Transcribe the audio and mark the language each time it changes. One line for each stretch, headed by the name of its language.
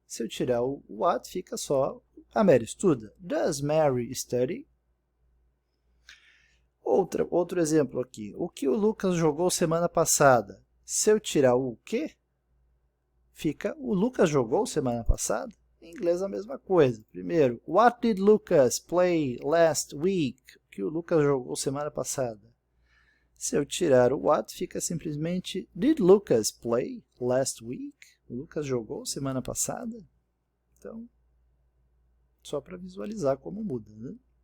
Portuguese: Se eu tirar o what, fica só a Mary estuda.
English: Does Mary study?
Portuguese: Outro exemplo aqui. O que o Lucas jogou semana passada? Se eu tirar o que, fica o Lucas jogou semana passada. Em inglês a mesma coisa.
English: Primeiro, what did Lucas play last week?
Portuguese: O que o Lucas jogou semana passada? Se eu tirar o what, fica simplesmente
English: did Lucas play last week?
Portuguese: O Lucas jogou semana passada? Então, só para visualizar como muda, né?